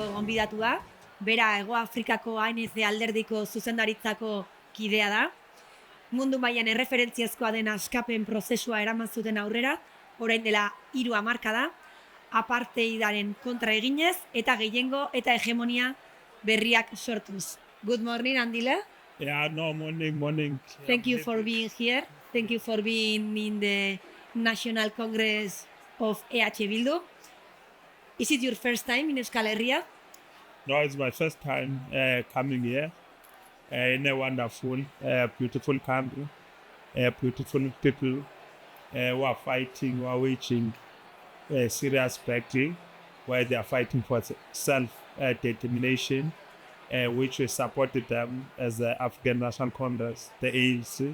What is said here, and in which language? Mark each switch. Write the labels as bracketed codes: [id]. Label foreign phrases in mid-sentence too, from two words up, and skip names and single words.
[eu] gonbidatua, bera Hego Afrikako ANC alderdiko zuzendaritzako kidea da. Mundu mailan erreferentziazkoa den askapen prozesua eraman zuten aurrera, orain dela 3 hamarkada, apartheidaren kontra eginez eta gehiengo eta hegemonia berriak sortuz. [en] Good morning, Andile. Yeah, no, morning. Thank you for being here. Thank you for being in the National Congress of EH Bildu. Is it your first time in Euskal Herria? No, it's my first time coming here in a wonderful, beautiful country, beautiful people who are fighting, who are waging a serious battle, where they are fighting for self-determination, which we supported them as the African National Congress, the ANC.